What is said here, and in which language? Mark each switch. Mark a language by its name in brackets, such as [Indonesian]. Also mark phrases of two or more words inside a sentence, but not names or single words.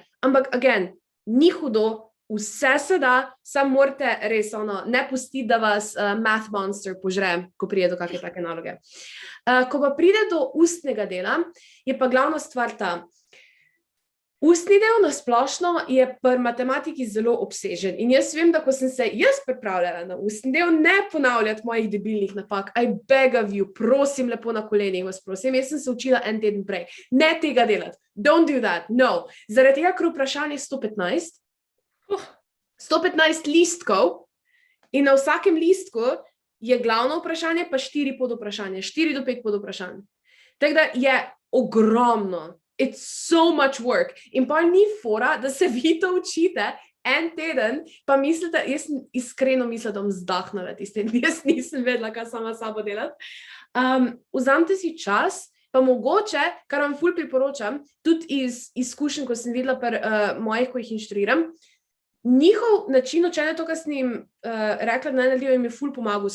[Slovenian] Ampak, again, ni hudo, vse se da, samo morate res ne pustiti, da vas [English] math monster [Slovenian] požre, ko pride do kakšne take naloge. Ko pa pride do ustnega dela, je pa glavna stvar ta. Ustni del na splošno je pri matematiki zelo obsežen in jaz vem, da ko sem se jaz pripravljala na ustni del, ne ponavljati mojih debilnih napak, [English] I beg of you, [Slovenian] prosim lepo na kolenih vas prosim, jaz sem se učila en teden prej, ne tega delati, [English] don't do that, no, [Slovenian] zaradi tega, ker vprašanje 115, 115 listkov in na vsakem listku je glavno vprašanje pa 4 podvprašanja, 4 do 5 podvprašanj. Tako da je ogromno. [English] It's so much work. [Slovenian] In pa ni fora, da se vi to učite en teden, pa mislite, jaz iskreno mislim, da bom zdahnila tisti teden, jaz nisem vedela, kaj sama sabo delati. Vzamite si čas, pa mogoče, kar vam ful priporočam, tudi iz izkušenj, ko sem videla pri mojih, ko jih inštruiram, njihov način učenja, to, kar sem jim rekla, da naj naredijo, jim je ful pomagal.